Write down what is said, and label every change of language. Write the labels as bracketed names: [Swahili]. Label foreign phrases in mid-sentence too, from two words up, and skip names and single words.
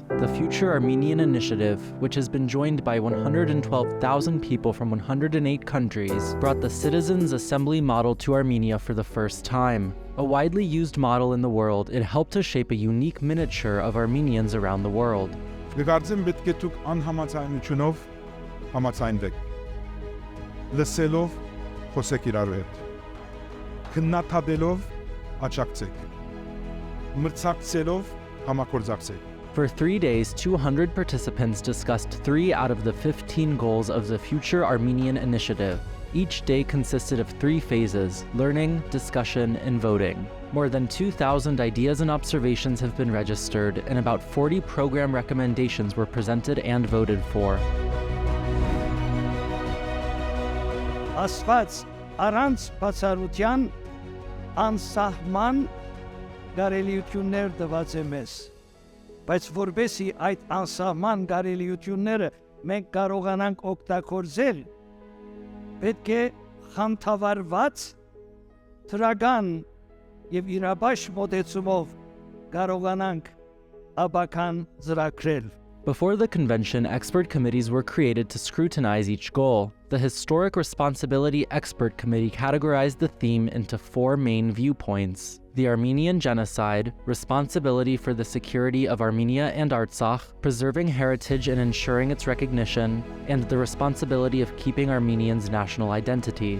[English] The Future Armenian initiative, which has been joined by 112,000 people from 108 countries, brought the Citizens' Assembly model to Armenia for the first time. A widely used model in the world, it helped to shape a unique miniature of Armenians around the world. [Armenian] Գկարծեմ պետք է դուք անհամաձայնությունով համաձայնվեք։ Լսելով խոսեք իրար հետ։ Քննադատելով աջակցեք։ Մրցակցելով համագործակցեք։ [English] For 3 days, 200 participants discussed 3 out of the 15 goals of the Future Armenian initiative. Each day consisted of 3 phases: learning, discussion, and voting. More than 2,000 ideas and observations have been registered, and about 40 program recommendations were presented and voted for. [Armenian] Աստված առանց բացառության անսահման կարելիություններ տված է մեզ, բայց որպեսզի այդ անսահման կարելիությունները մենք կարողանանք օգտագործել, պետք է խանդավառված դրական եւ իրաբաշխ մոտեցումով կարողանանք ապական ծրագրել։ [English] Before the convention, expert committees were created to scrutinize each goal. The Historic Responsibility Expert Committee categorized the theme into 4 main viewpoints: the Armenian genocide, responsibility for the security of Armenia and Artsakh, preserving heritage and ensuring its recognition, and the responsibility of keeping Armenians' national identity.